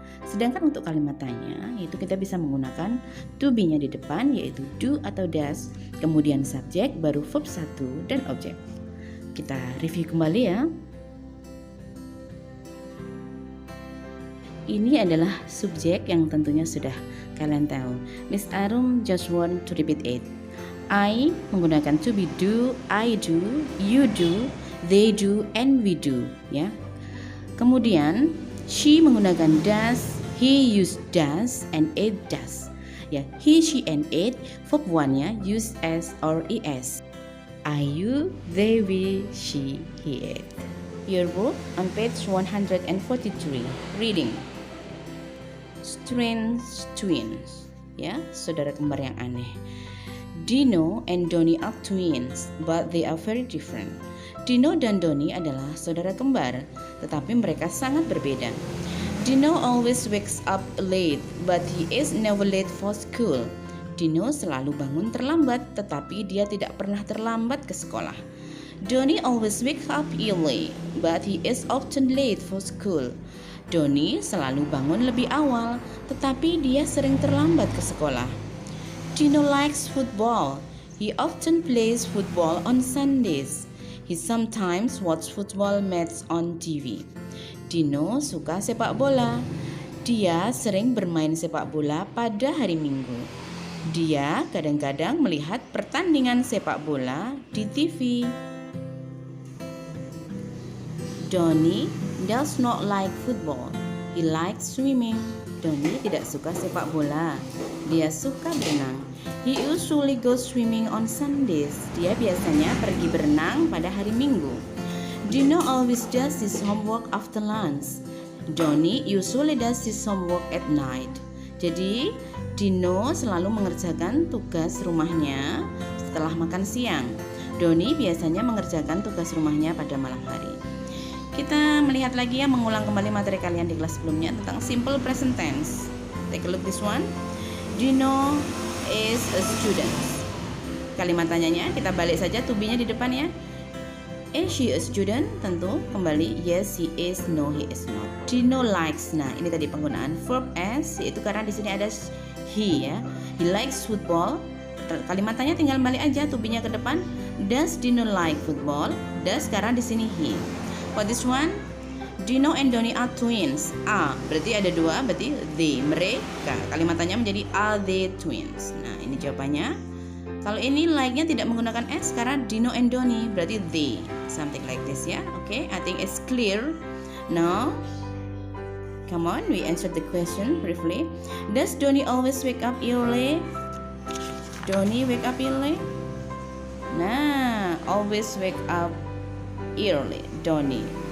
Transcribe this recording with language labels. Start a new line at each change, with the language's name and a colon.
Indonesian: Sedangkan untuk kalimat tanya, yaitu kita bisa menggunakan to be-nya di depan, yaitu do atau does, kemudian subjek, baru verb 1 dan objek. Kita review kembali ya. Ini adalah subjek yang tentunya sudah kalian tahu.
English: Miss Arum just want to repeat it. I
Indonesian: menggunakan
English: to be do, I do, you do, they do, and we do ya.
Indonesian: Kemudian
English: she
Indonesian: menggunakan
English: does, he use does, and it does ya. He, she, and it verb 1-nya use s or es. I, you, they, we, she, he, it. Your book on page 143. Reading. Strange twins
Indonesian: ya, saudara kembar yang aneh.
English: Dino and Donnie are twins, but they are very different.
Indonesian: Dino dan Donnie adalah saudara kembar, tetapi mereka sangat berbeda.
English: Dino always wakes up late, but he is never late for school.
Indonesian: Dino selalu bangun terlambat, tetapi dia tidak pernah terlambat ke sekolah.
English: Donnie always wakes up early, but he is often late for school.
Indonesian: Donnie selalu bangun lebih awal, tetapi dia sering terlambat ke sekolah.
English: Dino likes football. He often plays football on Sundays. He sometimes watches football matches on TV.
Indonesian: Dino suka sepak bola. Dia sering bermain sepak bola pada hari Minggu. Dia kadang-kadang melihat pertandingan sepak bola di TV.
English: Donnie does not like football. He likes swimming.
Indonesian: Donnie tidak suka sepak bola. Dia suka berenang.
English: He usually goes swimming on Sundays.
Indonesian: Dia biasanya pergi berenang pada hari Minggu.
English: Dino always does his homework after lunch. Donnie usually does his homework at night.
Indonesian: Jadi, Dino selalu mengerjakan tugas rumahnya setelah makan siang. Donnie biasanya mengerjakan tugas rumahnya pada malam hari. Kita melihat lagi ya, mengulang kembali materi kalian di kelas sebelumnya tentang simple present tense.
English: Take a look this one. Dino is a student.
Indonesian: Kalimat tanyanya kita balik saja to be-nya di depan ya.
English: Is she a student?
Indonesian: Tentu kembali
English: yes he is, no he is not. Dino likes.
Indonesian: Nah, ini tadi penggunaan verb as, yaitu karena di sini ada he ya.
English: He likes football.
Indonesian: Kalimat tanya tinggal balik aja to be-nya ke depan.
English: Does Dino like football? Does
Indonesian: karena di sini
English: he. For this one, Dino and Donnie are twins.
Indonesian: Berarti ada 2, berarti they, mereka. Kalimat tanya menjadi
English: are they twins.
Indonesian: Nah, ini jawabannya. Kalau ini like-nya tidak menggunakan s karena Dino and Donnie, berarti they.
English: Something like this ya. Okay, I think it's clear. Now, come on, we answer the question briefly. Does Donnie always wake up early? Donnie wake up early? Nah, always wake up early. Donnie.